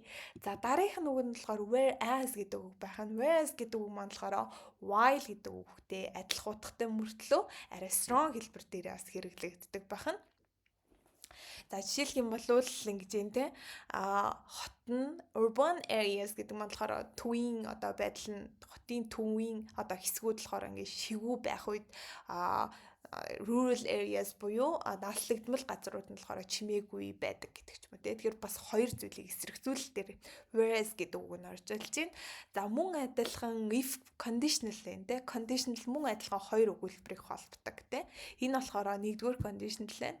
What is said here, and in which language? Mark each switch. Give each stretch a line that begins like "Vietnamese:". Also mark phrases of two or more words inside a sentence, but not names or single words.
Mongolian: За дараагийнх нь үг нь болохоор whereas гэдэг үг байх нь. Whereas гэдэг үг маань болохоор while гэдэг үгтэй адилхан утгатай мөртлөө арай strong хэлбэр дээр бас хэрэглэгддэг байх нь. За жишээлх юм бол ингэж юм те. Хот нь
English: urban areas
Mongolian: гэдэг маань болохоор төвийн одоо байдал нь хотын төвийн одоо хэсгүүд болохоор ингэ шигүү байх үед
English: rural areas
Mongolian: буюу наллагдмал газрууд нь болохоор чимээгүй байдаг гэдэг ч юм уу те. Тэгэхээр бас хоёр зүйлийг эсрэгцүүлэлт дээр whereas гэдэг үг нь орж ирж байна. За мөн адилхан
English: if conditional
Mongolian: байна те. Conditional мөн адилхан хоёр өгүүлбэрийг холбодог те. Энэ болохоор нэгдүгээр conditional байна.